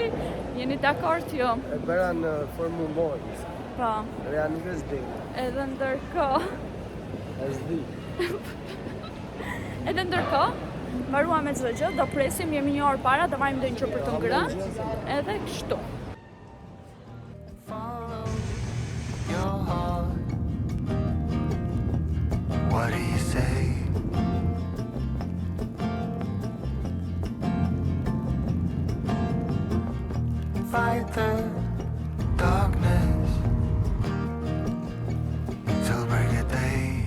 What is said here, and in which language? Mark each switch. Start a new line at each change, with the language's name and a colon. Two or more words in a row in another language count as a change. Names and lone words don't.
Albanian: Jeni dakord jo? E bëra në Formula 1. Po. Reja nuk e zdi. Edhe ndërkohë. E zdi. Edhe ndërkohë, mbaruam me çdo gjë, do presim, jemi një orë para, do marrim ndonjë gjë për të ngrënë. Edhe kështu.
English: What do you say? Fight the darkness till break of day.